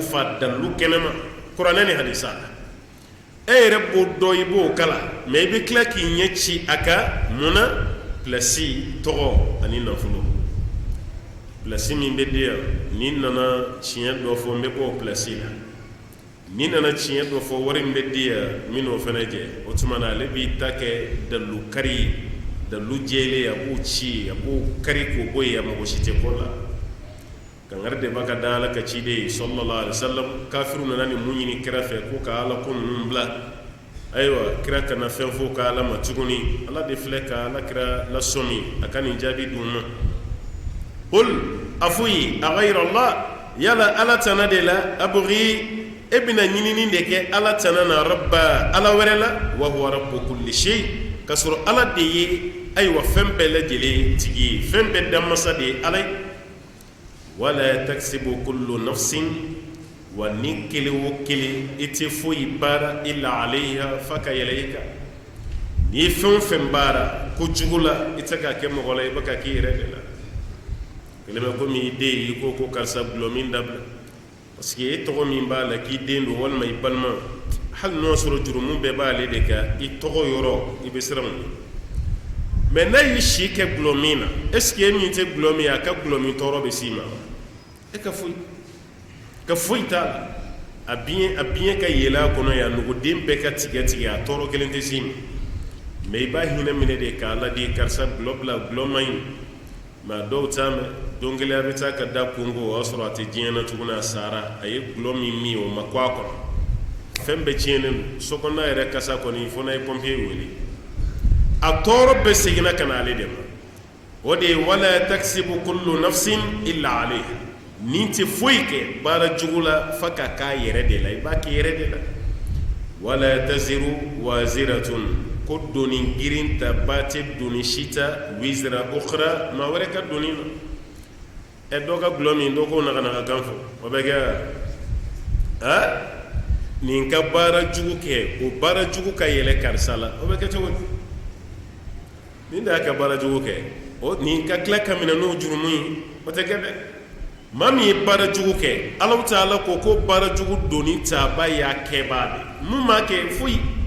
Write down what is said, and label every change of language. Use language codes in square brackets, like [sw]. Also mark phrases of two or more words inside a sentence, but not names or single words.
[bm] fa dalilu kɛnɛma kuranɛ ni hadisa la e yɛrɛ b'o dɔ i b'o kala mɛ i bɛ tila k'i ɲɛ ci a ka munna pilasi tɔgɔ ani nafolo pilasi min bɛ di yan ni nana tiɲɛ dɔ fɔ n bɛ bɔ o pilasi la ni nana tiɲɛ dɔ fɔ wari min bɛ di yan min n'o fana jɛ o tuma na ale b'i ta kɛ dalilu kari ye dalilu jɛlen a b'o ci a b'o kari k'o bɔ yen a mago si tɛ ko la kangari de b'a ka da ala ka ciden ye [ar] صلى الله عليه وسلم [bm] kafiru nana ni mun ɲini kira fɛ ko ka ala ko ninnu bila ayiwa kira kana fɛn fɔ ka ala ma tuguni ala de filɛ ka ala kira lasɔmi a ka nin jaabi d'u ma qul a f'u ye [ar] أغير الله [bm] yala ala tana de la abghi e bɛna ɲinini de kɛ ala tana na rabba ala wɛrɛ la [ar] وهو رب كل شيء [bm] ka sɔrɔ ala de ye ayiwa fɛn bɛɛ lajɛlen tigi ye fɛn bɛɛ danmasa de ye ala ye [ar] ولا تكسب كل نفس [bm] wa ni kelen o kelen i tɛ foyi baara [ar] إلا عليها [bm] fa ka yɛlɛ i kan n'i ye fɛn o fɛn baara ko jugu la i tɛ ka kɛ mɔgɔ la i bɛ ka k'i yɛrɛ de la kelen bɛ komi i den i ko karisa gulɔmin dabila [fr] parce que [bm] e tɔgɔ min b'a la k'i den don walima i balima hali n'o sɔrɔ jurumu bɛɛ b'ale de kan i tɔgɔ yɔrɔ i bɛ siran mun ye mɛ n'a y'i si kɛ gulɔmin na [fr] est ce que [bm] e min tɛ gulɔmin ye a ka gulɔmin tɔɔrɔ bɛ s'i ma e ka foyi t'a la a biɲɛ ka yɛlɛ a kɔnɔ yan nɔgɔden bɛɛ ka tigɛ a tɔɔrɔ kelen tɛ s'i ma mɛ i b'a hinɛ minɛ de k'a ladi karisa gulɔ bila gulɔ man ɲi mɛ a dɔw t'a mɛn don kelen a bɛ taa ka da kungo o y'a sɔrɔ a tɛ diɲɛ na tuguni a sara a ye gulɔ min o ma kɔ a kɔnɔ fɛn bɛɛ tiɲɛnen don so kɔnɔna yɛrɛ kasa kɔni fo n'a ye pɔnpiye wele a tɔɔrɔ bɛɛ seginna ka na ale de ma o de ye [ar] ولا تكسب كل نفس إلا عليها [bm] ni tɛ foyi kɛ baara jugu la fa ka k'a yɛrɛ de la i b'a kɛ yɛrɛ de la [ar] ولا تزر وازرة [bm] ko doni girin ta ba tɛ doni si ta [ar] وزر أخرى [bm] maa wɛrɛ ka doni na dɔ ka gulɔ min dɔ k'o naganaga kan fɔ o bɛ kɛ nin ka baara jugu kɛ o baara jugu ka yɛlɛ karisa la o bɛ kɛ cogo di nin de y'a ka baara jugu kɛ nin ka tila ka minɛ n'o jurumu ye o tɛ kɛ dɛ maa min ye baara jugu kɛ Alahu Taala ko baara jugu doni taaba y'a kɛbaa de mun m'a kɛ foyi